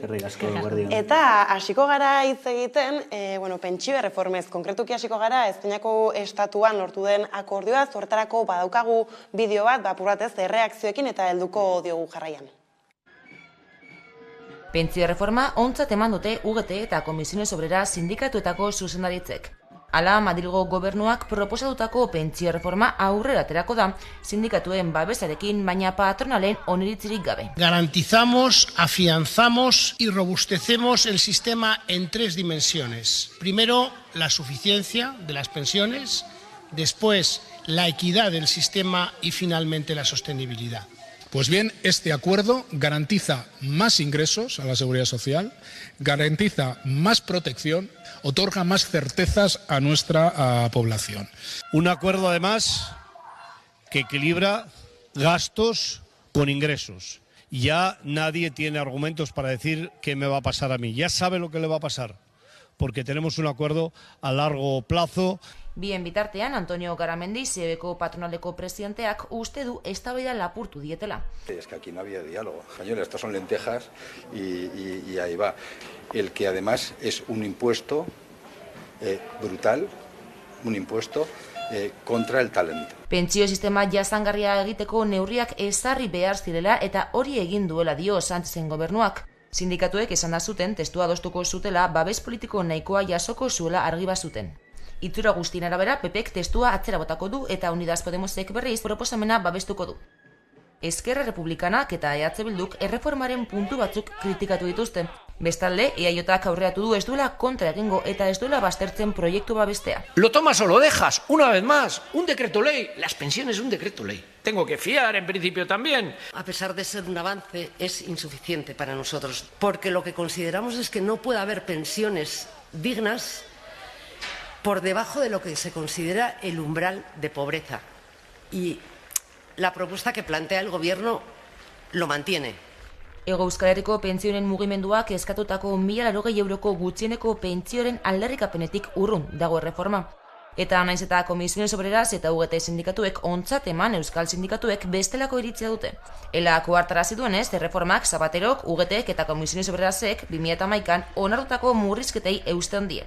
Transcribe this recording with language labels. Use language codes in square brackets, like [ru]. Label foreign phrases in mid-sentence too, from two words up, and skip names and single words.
[eu] Eta hasiko gara hitz egiten, pentsio erreformez, konkretuki hasiko gara Espainiako estatuan lortu den akordioa, horretarako badaukagu bideo bat, apur batez, erreakzioekin eta helduko diogu jarraian. Pentsio erreforma ontzat eman dute UGT eta Comisiones Obreras sindikatuetako zuzendaritzek. Hala, Madrilgo gobernuak proposatutako pentsio erreforma aurrera aterako da sindikatuen babesarekin, baina patronalen oniritzirik gabe. [es] Garantizamos, afianzamos y robustecemos el sistema en 3 dimensiones. Primero, la suficiencia de las pensiones, después, la equidad del sistema y finalmente la sostenibilidad. Pues bien, este acuerdo garantiza más ingresos a la seguridad social, garantiza más protección, otorga más certezas a nuestra población. Un acuerdo, además, que equilibra gastos con ingresos. Ya nadie tiene argumentos para decir qué me va a pasar a mí. Ya sabe lo que le va a pasar, porque tenemos un acuerdo a largo plazo. [eu] Bien bitartean, Antonio Garamendi, CEBeko patronaleko presidenteak uste du eztabaida lapurtu dietela. [es] Es que aquí no había diálogo. Señores, estas son lentejas y ahí va. El que además es un impuesto brutal, un impuesto contra el talento. [eu] Pentsio sistema jasangarria egiteko neurriak ezarri behar zirela eta hori egin duela dio Sánchezen gobernuak. Sindikatuek esan da zuten testua adostuko zutela babes politiko nahikoa jasoko zuela argi bazuten. Itxura guztien arabera, PPek testua atzera botako du eta Unidas Podemosek berriz proposamena babestuko du. Esquerra Republikanak eta EH Bilduk erreformaren puntu batzuk kritikatu dituzte. Bestalde, EAJak aurreatu du ez duela kontra egingo eta ez duela baztertzen proiektu babestea. [es] Lo tomas o lo dejas, una vez más, un decreto ley, las pensiones un decreto ley. Tengo que fiar en principio también. A pesar de ser un avance, es insuficiente para nosotros, porque lo que consideramos es que no puede haber pensiones dignas por debajo de lo que se considera el umbral de pobreza. Y la propuesta que plantea el Gobierno lo mantiene. [eu] Hego Euskal Herriko pentsioen mugimenduak eskatutako 1.080 euroko gutxieneko pentsioren aldarrikapenetik urrun dago erreforma. Eta naiz eta Comisiones Obreras eta UGT sindikatuek ontzat eman euskal sindikatuek bestelako iritzia dute. Elako hartarazi duenez, erreformak Zapaterok, UGTek eta Comisiones Obrerasek 2011an onartutako murrizketei eusten die.